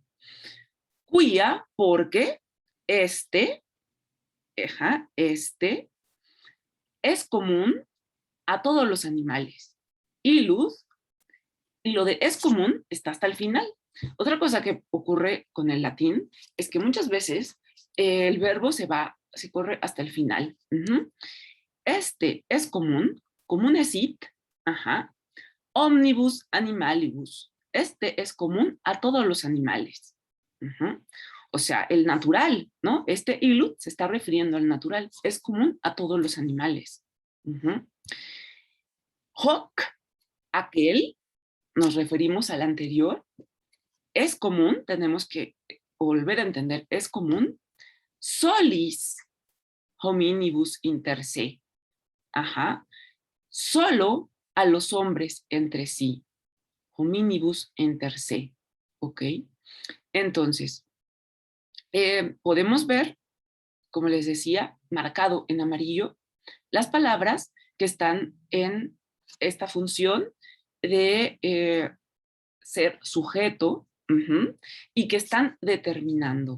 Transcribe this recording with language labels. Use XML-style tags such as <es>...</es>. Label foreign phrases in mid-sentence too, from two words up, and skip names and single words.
<es>Quia, porque este es común a todos los animales. Illud, y lo de es común está hasta el final. Otra cosa que ocurre con el latín es que muchas veces el verbo se corre hasta el final. Este es común es it,</es> <la>omnibus animalibus.</la> <es>Este es común a todos los animales. O sea, el natural, ¿no? Este illud se está refiriendo al natural. Es común a todos los animales. Hoc, aquel, nos referimos al anterior. Es común, tenemos que volver a entender, es común.</es> <la>Solis hominibus inter se.</la> <es>Solo a los hombres entre sí.</es> <la>Hominibus inter se. ¿Ok?</la> <es>Entonces, podemos ver, como les decía, marcado en amarillo, las palabras que están en esta función de ser sujeto y que están determinando.</es>